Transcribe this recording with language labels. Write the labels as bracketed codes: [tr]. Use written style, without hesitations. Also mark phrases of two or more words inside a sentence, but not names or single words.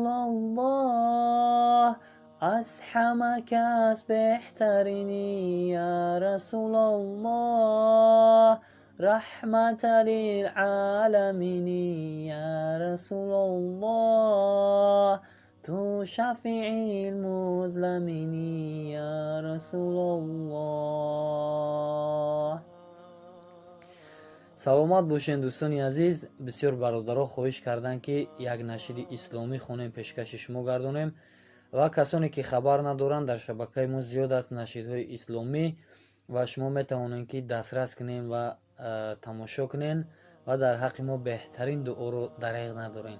[fa] الله از همه کس بهترینی، [ar] یا رسول الله رحمت للعالمینی، [fa] یا رسول الله تو [ar] شفیع المظلمینی، یا رسول الله. [tg] саломат бошед дӯстони азиз. бисёр бародаро хоҳиш карданд ки як нашиди исломӣ хонем, пешкаши шумо гардонем, ва касоне ки хабар надоранд, дар шабакаи мо зиёд аст нашидҳои исломӣ ва шумо метавонед ки дастрас кунед ва тамошо кунед ва дар ҳаққи мо беҳтарин дуоро дареғ надоред.